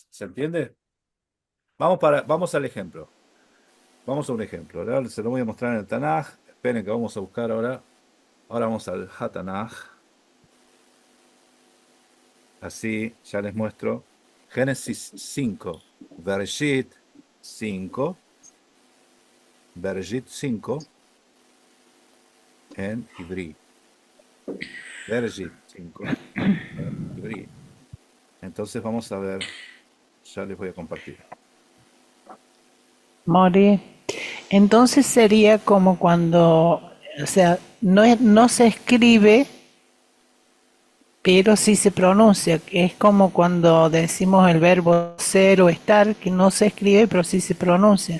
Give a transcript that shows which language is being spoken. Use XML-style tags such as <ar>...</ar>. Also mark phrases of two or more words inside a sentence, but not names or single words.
<es>¿Se entiende? Vamos al ejemplo. Vamos a un ejemplo. Ahora se lo voy a mostrar en el Tanaj. Esperen que vamos a buscar ahora. Ahora vamos al Hatanaj. Así ya les muestro. Génesis 5. Bereshit 5. Bereshit 5. En Ivri. Bereshit 5. En Ivri. Entonces vamos a ver. Ya les voy a compartir. Mori. Entonces sería como cuando, o sea, no se escribe, pero sí se pronuncia, que es como cuando decimos el verbo ser o estar, que no se escribe, pero sí se pronuncia.</es>